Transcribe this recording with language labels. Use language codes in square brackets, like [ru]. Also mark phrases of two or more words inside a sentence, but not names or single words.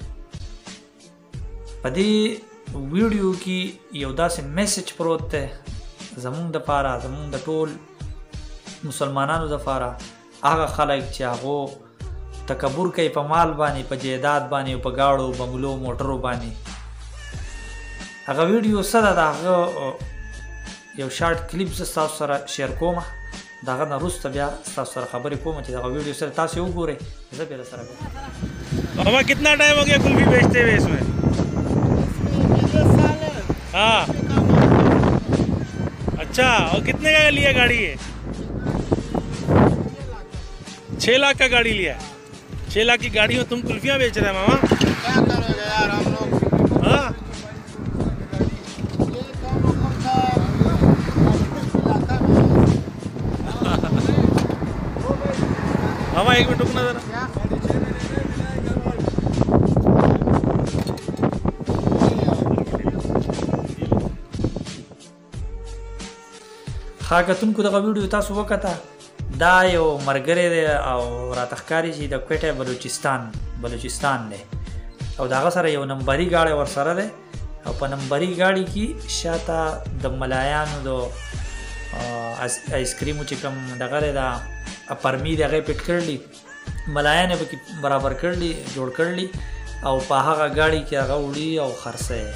[ps] په دې ویډیو کې یو داسې میسج پروت دی زمونږ دپاره، زمونږ د ټول مسلمانانو دپاره، هغه خلک چې هغو تکبر کوي په مال باندې، په جیداد باندې، په گاړو بنگلو موټرو باندې. هغه ویډیو څه ده، د هغه یو شارټ کلیپ زه تاسو سره شیر کوم. د هغه نه وروسته بیا تاسو سره خبرې کوم چې دغه ویډیو سره تاسو وګورئ. زه بیا سره کوم. [ur] ماما کتنا ٹائم ہو گیا قلفی بیچتے ہوئے اس میں? ہاں، اچھا. اور کتنے کا لیا گاڑی ہے? 6 لاکھ کا گاڑی لیا. 6 لاکھ کی گاڑی میں تم قلفیاں بیچ رہے ہیں ماما? کیا کرو گے یار ہم لوگ. ہاں، ماما ایک منٹ رکنا ذرا. [ps] ښه کتونکو دغه ویډیو تاسو وکته. دا یو ملګری دی او راته ښکاري چې د کوټه بلوچستان دی او د هغه سره یو نمبري ګاډی ورسره دی او په نمبري ګاډي کې شاته د ملایانو د آیسکریمو چې کوم دغه دی دا پرمی دی هغه یې پټ کړلي، ملایان یې پکې برابر کړلي، جوړ کړلي او په هغه ګاډي کې هغه وړي او خرڅه یې.